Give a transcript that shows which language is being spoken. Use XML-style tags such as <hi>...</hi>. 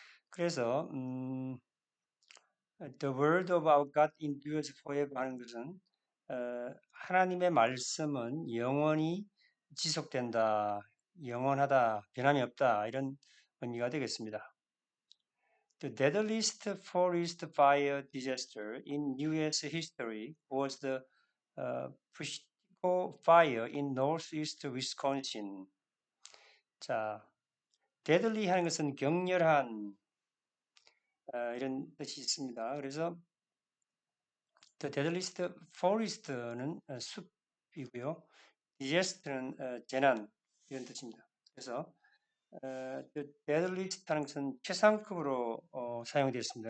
<ko>그래서</ko> <en>The word of our God endures forever</en> <ko>하는 것은 하나님의 말씀은 영원히 지속된다, 영원하다, 변함이 없다 이런 의미가 되겠습니다.</ko> <en>The deadliest forest fire disaster in U.S. history was the Peshtigo Fire in northeast Wisconsin.</en> <ko>자, deadly 하는 것은 격렬한 이런 뜻이 있습니다. 그래서</ko> <en>The deadliest forest</en> <ko>는 숲이고요. disaster는 재난 이런 뜻입니다. 그래서</ko> <en>the deadliest</en> <ko>하는 것은 최상급으로 사용되었습니다.</ko>